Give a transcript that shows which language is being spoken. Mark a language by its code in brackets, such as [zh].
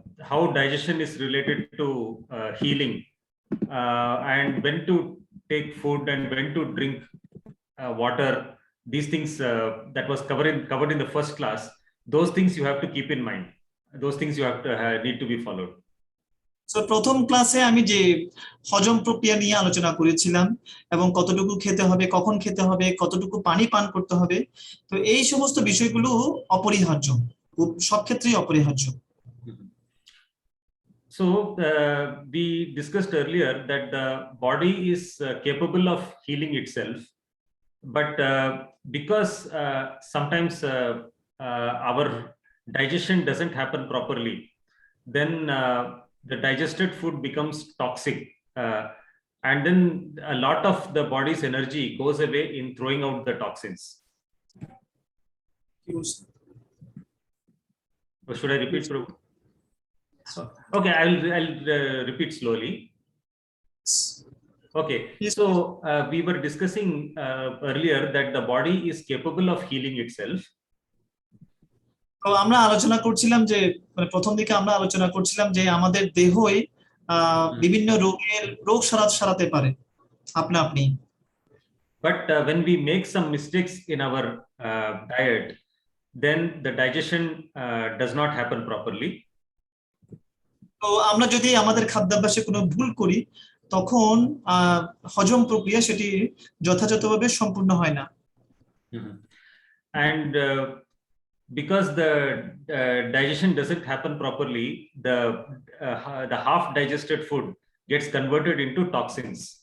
[en] how digestion is related to healing, and when to take food and when to drink water, these things that was covered in the first class, those things you have to keep in mind, those things you have to need to be followed. [bn] So প্রথম ক্লাসে আমি যে হজম প্রক্রিয়া নিয়ে আলোচনা করেছিলাম এবং কতটুকু খেতে হবে, কখন খেতে হবে, কতটুকু পানি পান করতে হবে, তো এই সমস্ত বিষয়গুলো অপরিহার্য, সব ক্ষেত্রেই অপরিহার্য। [en] So we discussed earlier that the body is capable of healing itself, but because sometimes our digestion doesn't happen properly, then the digested food becomes toxic, and then a lot of the body's energy goes away in throwing out the toxins. Or should I repeat, Prabhu? Okay, I'll repeat slowly. Okay, so we were discussing earlier that the body is capable of healing itself. [bn] তো আমরা আলোচনা করছিলাম যে প্রথম দিকে আমরা আলোচনা করছিলাম যে আমাদের দেহই বিভিন্ন রোগ সারাতে পারে আপনা আপনি। [en] But when we make some mistakes in our diet, then the digestion does not happen properly. [bn] তো আমরা যদি আমাদের খাদ্যাভ্যাসে কোনো ভুল করি তখন হজম প্রক্রিয়া সেটি যথাযথভাবে সম্পূর্ণ হয় না। [en] And because the digestion doesn't happen properly, the half digested food gets converted into toxins.